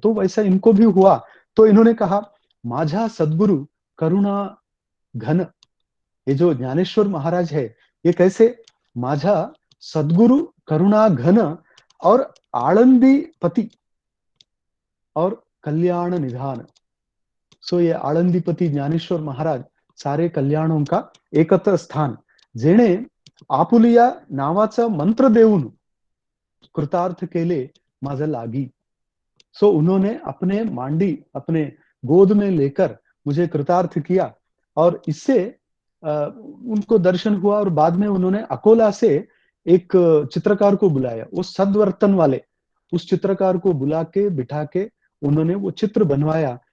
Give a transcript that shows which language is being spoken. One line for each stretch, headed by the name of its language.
Hindi: तो वैसा इनको भी हुआ। तो इन्होंने कहा
Marathi: माझा सदगुरु करुणा घन,
Hindi: ये जो ज्ञानेश्वर महाराज है ये कैसे, माझा सदगुरु करुणा घन और आनंदी पति और कल्याण निधान। सो ये आळंदीपती ज्ञानेश्वर महाराज सारे कल्याणों का एकत्र स्थान,
Marathi: जेणे आपुलिया नावाचा मंत्र देऊन कृतार्थ केले माझं लागी।
Hindi: सो उन्होंने अपने मांडी, अपने गोद में लेकर मुझे कृतार्थ किया, और इससे उनको दर्शन हुआ। और बाद में उन्होंने अकोला से एक चित्रकार को बुलाया, वो सद्वर्तन वाले, उस चित्रकार को बुला के बिठा के उन्होंने वो चित्र बनवाया।